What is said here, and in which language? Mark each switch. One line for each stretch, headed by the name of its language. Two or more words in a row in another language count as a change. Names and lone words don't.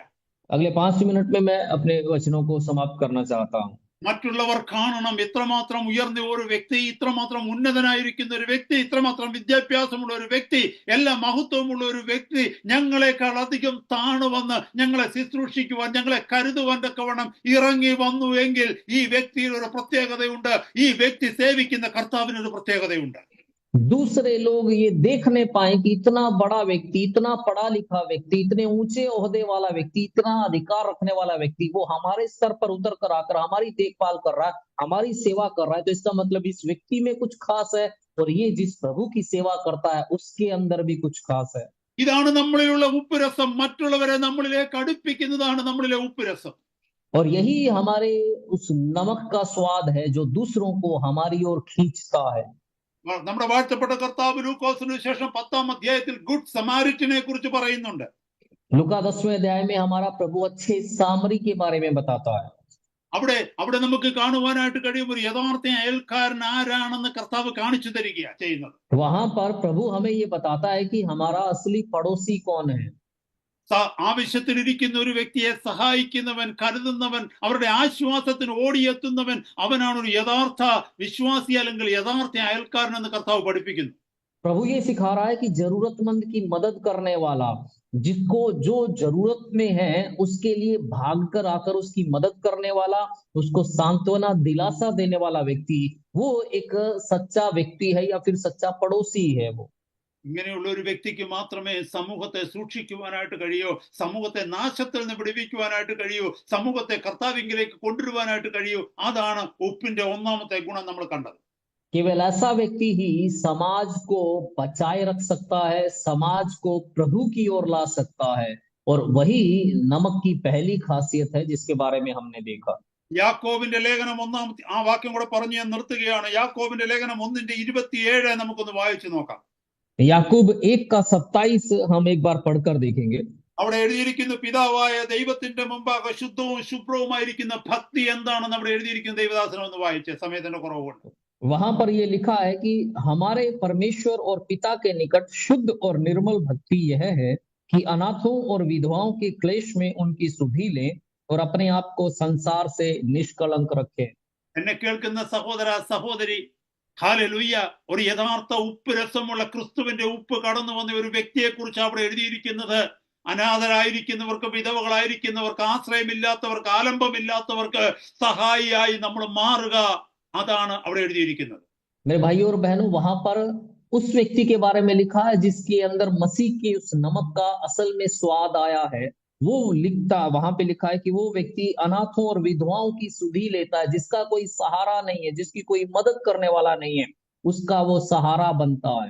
Hindi: अगले 5 मिनट में मैं अपने वचनों को समाप्त करना चाहता हूँ।
Malayalam: മറ്റുള്ളവർ കാണണം എത്രമാത്രം ഉയർന്ന ഒരു വ്യക്തി, ഇത്രമാത്രം ഉന്നതനായിരിക്കുന്ന ഒരു വ്യക്തി, ഇത്രമാത്രം വിദ്യാഭ്യാസമുള്ള ഒരു വ്യക്തി, എല്ലാ മഹത്വമുള്ള ഒരു വ്യക്തി ഞങ്ങളെക്കാൾ അധികം താണുവന്ന് ഞങ്ങളെ ശുശ്രൂഷിക്കുവാൻ, ഞങ്ങളെ കരുതുവാൻ തക്കവണ്ണം ഇറങ്ങി വന്നു എങ്കിൽ ഈ വ്യക്തിയിൽ ഒരു പ്രത്യേകതയുണ്ട്. ഈ വ്യക്തി സേവിക്കുന്ന കർത്താവിനൊരു പ്രത്യേകതയുണ്ട്.
Hindi: दूसरे लोग ये देख नहीं पाए कि इतना बड़ा व्यक्ति, इतना पढ़ा लिखा व्यक्ति, इतने ऊंचे ओहदे वाला व्यक्ति, इतना अधिकार रखने वाला व्यक्ति वो हमारे स्तर पर उतर कर आकर हमारी देखभाल कर रहा है, हमारी सेवा कर रहा है, तो इसका मतलब इस व्यक्ति में कुछ खास है, और ये जिस प्रभु की सेवा करता है उसके अंदर भी कुछ खास है।
Malayalam: ഇതാണ് നമ്മളിലുള്ള ഉപ്പുരസം. മറ്റുള്ളവരെ നമ്മളിലേക്ക് അടുപ്പിക്കുന്നതാണ് നമ്മളിലെ ഉപ്പുരസം.
Hindi: और यही हमारे उस नमक का स्वाद है जो दूसरों को हमारी ओर खींचता है।
Malayalam: നമ്മുടെ വാഴ്ത്തപ്പെട്ട കർത്താവ് ലൂക്കോസിന് ശേഷം 10-ാം അധ്യായത്തിൽ
English: good Samaritan
Malayalam: കുറിച്ച് പറയുന്നുണ്ട്.
Hindi: लूका 10वें अध्याय में हमारा प्रभु अच्छे सामरी के बारे में बताता है।
Malayalam: അവിടെ നമുക്ക് കാണുവാനായിട്ട് കഴിയും ഒരു യഥാർത്ഥ അയൽക്കാരൻ ആരാണെന്ന് കർത്താവ് കാണിച്ചു തരികയാണ് ചെയ്യുന്നത്.
Hindi: वहां पर प्रभु हमें ये बताता है कि हमारा असली पड़ोसी कौन है।
Malayalam: ആവശ്യത്തിലിരിക്കുന്ന ഒരു വ്യക്തിയെ സഹായിക്കുന്നവൻ, കരുതുന്നവൻ, അവരുടെ ആശ്വാസത്തിന് ഓടിയെത്തുന്നവൻ, അവനാണ് ഒരു യഥാർത്ഥ വിശ്വാസി അല്ലെങ്കിൽ യഥാർത്ഥ അയൽക്കാരൻ എന്ന് കർത്താവ് പഠിപ്പിക്കുന്നു.
Hindi: प्रभु ये सिखा रहा है कि जरूरतमंद की मदद करने वाला, जिसको जो जरूरत में है उसके लिए भागकर आकर उसकी मदद करने वाला, उसको सांत्वना दिलासा देने वाला व्यक्ति, वो एक सच्चा व्यक्ति है या फिर सच्चा पड़ोसी है। वो
Malayalam: ഇങ്ങനെയുള്ള ഒരു വ്യക്തിക്ക് മാത്രമേ സമൂഹത്തെ സൂക്ഷിക്കുവാനായിട്ട് കഴിയൂ, സമൂഹത്തെ നാശത്തിൽ നിന്ന് വിടുവിക്കുവാനായിട്ട് കഴിയൂ, സമൂഹത്തെ കർത്താവിലേക്ക് കൊണ്ടുവരുവാനായിട്ട് കഴിയൂ. അതാണ് ഉപ്പിന്റെ ഒന്നാമത്തെ ഗുണം നമ്മൾ കണ്ടത്.
Hindi: केवल ऐसा व्यक्ति ही समाज को बचाए रख सकता है, समाज को प्रभु की ओर ला सकता है, और वही नमक की पहली खासियत है जिसके बारे में हमने देखा।
Malayalam: യാക്കോബിന്റെ ലേഖനം 1-ാമത്തെ ആ വാക്യം കൂടെ പറഞ്ഞു ഞാൻ നിർത്തുകയാണ്. യാക്കോബിന്റെ ലേഖനം 1:27 നമുക്കൊന്ന് വായിച്ചു നോക്കാം.
Hindi: याकूब 1:27 हम एक बार पढ़कर देखेंगे।
Malayalam: അവിടെ എഴുതിയിരിക്കുന്നു, പിതാവായ ദൈവത്തിന്റെ മുമ്പാകെ ശുദ്ധവും ശുഭ്രവുമായിരിക്കുന്ന ഭക്തി എന്താണെന്ന് അവിടെ എഴുതിയിരിക്കുന്ന ദൈവദാസനം ഒന്ന് വായിച്ച്, സമയത്തിന്റെ കുറവുകൊണ്ട്.
Hindi: वहां पर ये लिखा है कि हमारे परमेश्वर और पिता के निकट शुद्ध और निर्मल भक्ति यह है कि अनाथों और विधवाओं के क्लेश में उनकी सुधि लें और अपने आप को संसार से निष्कलंक रखें।
Malayalam: എന്നെ കേൾക്കുന്ന സഹോദര സഹോദരി, ഹല്ലേലൂയ, ഒരു യഥാർത്ഥ ഉപ്പ് രസമുള്ള ക്രിസ്തുവിന്റെ ഉപ്പ് കടന്നു വന്ന ഒരു വ്യക്തിയെ കുറിച്ച് അവിടെ എഴുതിയിരിക്കുന്നത്. അനാഥരായിരിക്കുന്നവർക്ക്, വിധവകളായിരിക്കുന്നവർക്ക്, ആശ്രയമില്ലാത്തവർക്ക്, ആലംബമില്ലാത്തവർക്ക് സഹായിയായി നമ്മൾ മാറുക, അതാണ് അവിടെ എഴുതിയിരിക്കുന്നത്.
Hindi: मेरे भाइयों और बहनों, वहां पर उस व्यक्ति के बारे में लिखा है जिसके अंदर मसीह के उस नमक का असल में स्वाद आया है। वो वहां पे लिखा है कि वो व्यक्ति अनाथों और विधवाओं की सुधि लेता है, जिसका कोई सहारा नहीं है, जिसकी कोई मदद करने वाला नहीं है, उसका वो सहारा बनता है।